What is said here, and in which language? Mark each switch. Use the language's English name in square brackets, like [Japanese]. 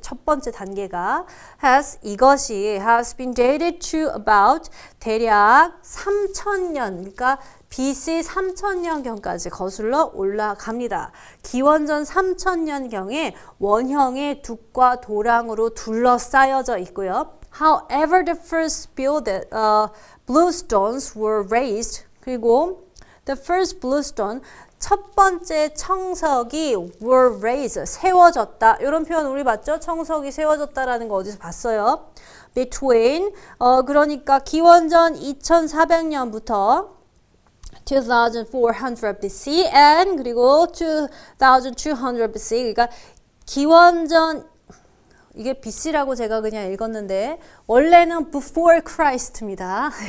[Korean] 첫 번째 단계가 이것이 [English] has been dated to about [Korean] 대략 3000년, 그러니까 BC 3000년경까지 거슬러 올라갑니다. 기원전 3000년경에 원형의 둑과 도랑으로 둘러싸여져 있고요. [English] However, the first bluestones were raised. [Korean] 그리고 [English] the first bluestone, [Korean] 첫 번째 청석이 [English] were raised, [Korean] 세워졌다. 이런 표현 우리 봤죠? 청석이 세워졌다라는 거 어디서 봤어요? [English] Between, [Korean] 그러니까 기원전 2400년부터 [English] 2400 BC and [Korean] 그리고 [English] 2200 BC, [Korean] 그러니까 기원전, 이게 BC라고 제가 그냥 읽었는데 원래는 [English] before Christ [Korean] 입니다.